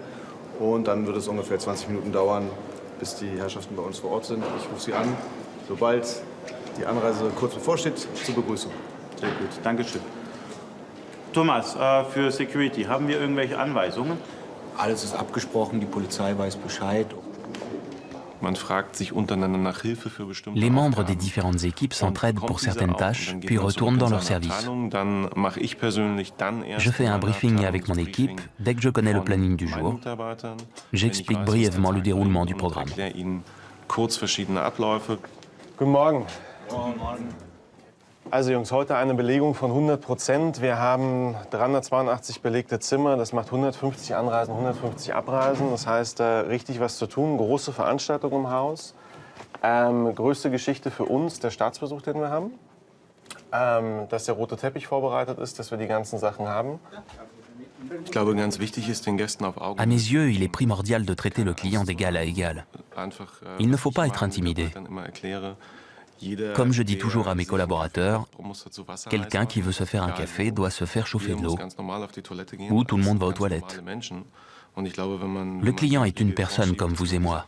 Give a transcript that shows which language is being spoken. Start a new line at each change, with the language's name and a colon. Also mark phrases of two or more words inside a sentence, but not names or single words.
German: Und dann wird es ungefähr 20 Minuten dauern, bis die Herrschaften bei uns vor Ort sind. Ich rufe Sie an, sobald die Anreise kurz bevorsteht, zur Begrüßung. Sehr gut, danke schön. Thomas, für Security, haben wir irgendwelche Anweisungen? Alles ist abgesprochen, die Polizei weiß Bescheid.
French: Les membres des différentes équipes s'entraident pour certaines tâches, puis retournent dans leur service. Je fais un briefing avec mon équipe dès que je connais le planning du jour. J'explique brièvement le déroulement du programme.
German: Guten Morgen. Also Jungs, heute eine Belegung von 100%. Wir haben 382 belegte Zimmer. Das macht 150 Anreisen, 150 Abreisen. Das heißt, richtig was zu tun. Große Veranstaltung im Haus. Größte Geschichte für uns, der Staatsbesuch, den wir haben. Dass der rote Teppich vorbereitet ist, dass wir die ganzen Sachen haben. Ich glaube, ganz wichtig ist, den Gästen auf Augenhöhe.
French: À mes yeux, il est primordial de traiter le client d'égal à égal. Il ne faut pas être intimidé. Comme je dis toujours à mes collaborateurs, quelqu'un qui veut se faire un café doit se faire chauffer de l'eau, ou tout le monde va aux toilettes. Le client est une personne comme vous et moi.